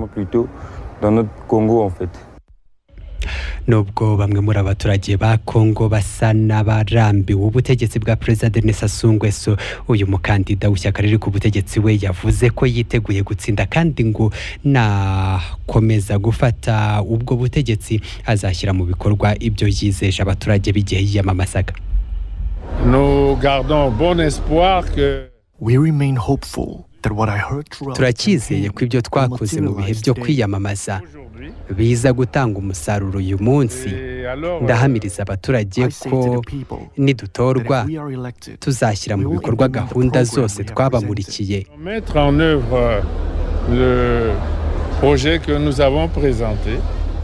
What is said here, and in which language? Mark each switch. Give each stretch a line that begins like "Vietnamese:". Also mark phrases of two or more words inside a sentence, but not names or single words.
Kinyarwanda: Nubwo bamwe muri abaturage ba Kongo basa n'abarambiwe ubutegetsi bwa Perezida Denis Sassou Nguesso, uyu mukandida w'ishyaka riri ku butegetsi we yavuze ko yiteguye gutsinda, kandi ngo nakomeza gufata ubwo butegetsi azashyira mu bikorwa ibyo yizeje abaturage b'igihe yiyamamazaga.
French: Nous gardons bon espoir que
English: We remain hopeful
Kinyarwanda: turacyizeye ko ibyo twakoze mu bihe byo kwiyamamaza biza gutanga umusaruro uyu munsi. Ndahamiriza abaturage ko nidutorwa tuzashyira mu bikorwa gahunda zose twabamurikiye.
French: Mettre en œuvre le projet que nous avons présenté.